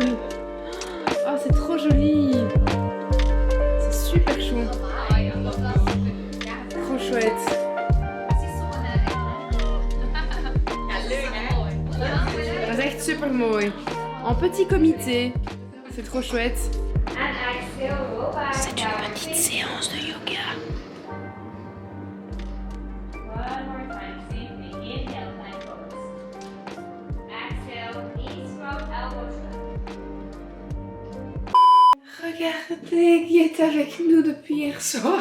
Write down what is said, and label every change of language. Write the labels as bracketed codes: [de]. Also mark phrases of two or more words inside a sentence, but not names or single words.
[fr] Oh, c'est trop joli. C'est super chou. Trop chouette. [nl] Dat is echt super mooi. [fr] En petit comité. C'est trop chouette. C'est une petite séance de yoga. Regardez qui est avec nous depuis hier soir.